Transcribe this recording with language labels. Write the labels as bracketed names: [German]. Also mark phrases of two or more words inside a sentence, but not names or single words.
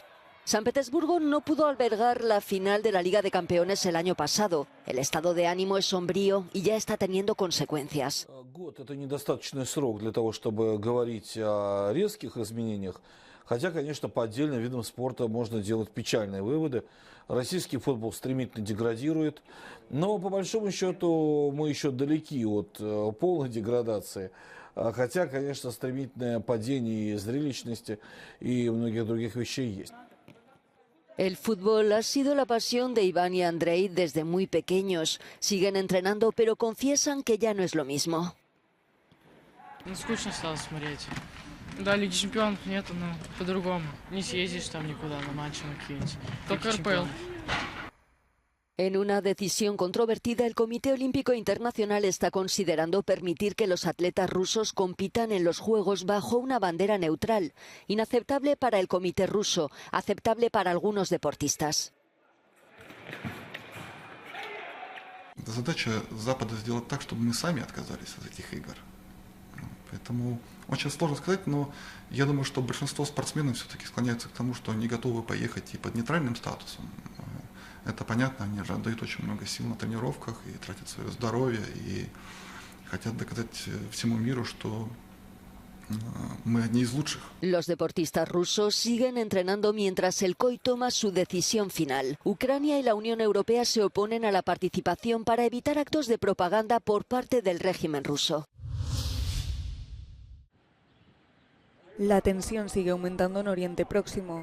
[Spanish] San Petersburgo no pudo albergar la final de la Liga de Campeones el año pasado. El estado de ánimo es sombrío y ya está teniendo consecuencias. [Russian] Год – это недостаточный срок для того, чтобы говорить о резких изменениях. Хотя, конечно, по отдельным видам спорта можно делать печальные выводы. Российский футбол стремительно деградирует, но по большому счету мы еще далеки от полной деградации. Хотя, конечно, стремительное падение зрелищности и многих других вещей есть. [Spanish] El fútbol ha sido la pasión de Iván y Andrei desde muy pequeños. Siguen entrenando, pero confiesan que ya no es lo mismo. [Russian] Скучно стало смотреть. Да, Лиги Чемпионов нету, но по-другому. Не съездишь там никуда на матчи на какие-нибудь. Только РПЛ. [Spanish] En una decisión controvertida, el Comité Olímpico Internacional está considerando permitir que los atletas rusos compitan en los Juegos bajo una bandera neutral, inaceptable para el Comité ruso, aceptable para algunos deportistas. [Russian] Задача Запада сделать так, чтобы мы сами отказались от этих игр. Поэтому очень сложно сказать, но я думаю, что большинство спортсменов все-таки склоняются к тому, что они готовы поехать и под нейтральным статусом. Это понятно, они же отдают очень много сил на тренировках и тратят свое здоровье, и хотят доказать всему миру, что мы одни из лучших. [Spanish] Los deportistas rusos siguen entrenando mientras el COI toma su decisión final. Ucrania y la Unión Europea se oponen a la participación para evitar actos de propaganda por parte del régimen ruso. La tensión sigue aumentando en Oriente Próximo.